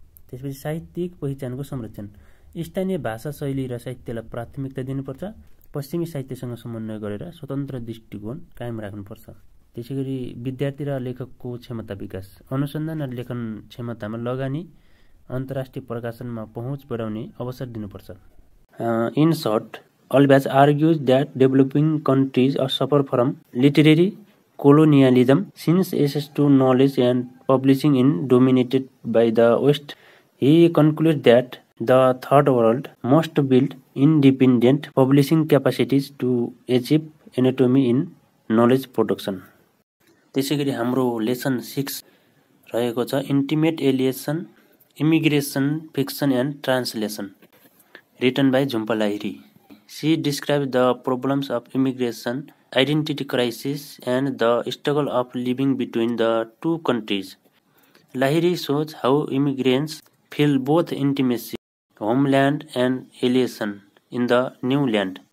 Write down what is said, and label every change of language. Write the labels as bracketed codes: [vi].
[ne] त्यसपछि साहित्यिक पहिचानको संरक्षण, स्थानीय भाषा, शैली र साहित्यलाई प्राथमिकता दिनुपर्छ। पश्चिमी साहित्यसँग समन्वय गरेर स्वतन्त्र दृष्टिकोण कायम राख्नुपर्छ। त्यसैगरी विद्यार्थी र लेखकको क्षमता विकास, अनुसन्धान र लेखन क्षमतामा लगानी, अन्तर्राष्ट्रिय प्रकाशनमा पहुँच बढाउने अवसर दिनुपर्छ। [en] In short, Altbach argues that developing countries suffer from literary colonialism since access to knowledge and publishing is dominated by the West. He concludes that the third world must build independent publishing capacities to achieve autonomy in knowledge production. [ne] त्यसैगरी हाम्रो lesson 6 रहेको छ [en] Intimate alienation, immigration, fiction and translation, written by Jhumpa Lahiri. She describes the problems of immigration, identity crisis, and the struggle of living between the two countries. Lahiri shows how immigrants feel both intimacy, homeland, and alienation in the new land.